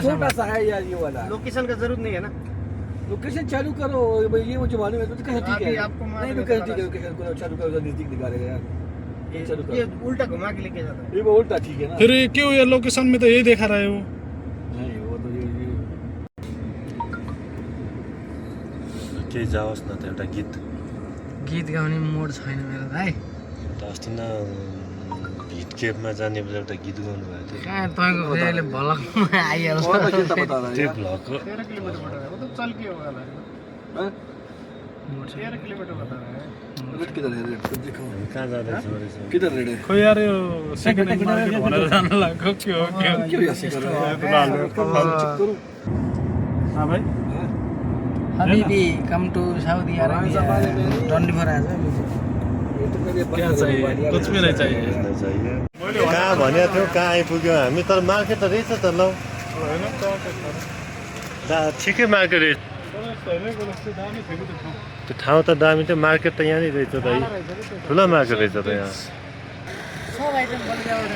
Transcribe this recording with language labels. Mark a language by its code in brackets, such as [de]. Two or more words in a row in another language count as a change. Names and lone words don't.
[hi] छोटा सा है यार ये वाला। लोकेशन का जरूरत नहीं है ना, लोकेशन चालू करो, ये वो जो मालूम है तो कैसे ठीक है। आपको नहीं कैसे ठीक है, लोकेशन को चालू करो, नजदीक दिखाएगा यार। चालू ये करो, उल्टा घुमा के लेके जाता है। ये वो उल्टा ठीक है ना। फिर क्यों ये लोकेशन में तो यही देखा रहे हो? नहीं वो तो ये [ne] केही जाओस् न त एउटा गीत गीत गाउने मोड छैन मेरो भाइ। त अस्ति न हिट केपमा जाने बेला एउटा गीत गाउनु भएको थियो। कहाँ तपाईँको फेरि अहिले भलकमा आइहाल्छ। [hi] और तो चिंता बता रहा है [ne] त्यो यार। भ्लगको [hi] 13 किलोमीटर बता रहा है, वो तो चल के होगा ना। हाँ? 13 किलोमीटर बता रहा है। रेड किधर है? रेड कुछ दिखाओ, [ne] हामी कहाँ जाँदैछौँ रहेछ? [hi] किधर रेड है? [ne] खोइ यार यो [en] second hand market [ne] भनेर जान लाग्यो के हो के हो? [hi] क्यों ऐसे कर रहा है? हाँ भाई [en] Habibi come to Saudi Arabia 24 hours. [hi] ये तो मेरे क्या चाहिए? कुछ भी नहीं चाहिए। [ne] हेर्न चाहियो। कहाँ भनेको थियौ, कहाँ आइपुग्यो हामी? तर मार्केट त रहेछ त ल, ठिकै मार्केट रहेछ। त्यो ठाउँ त दामी थियो, मार्केट त यहाँनिर रहेछ त, ठुलो मार्केट रहेछ त यहाँ। सब आइटम बलिया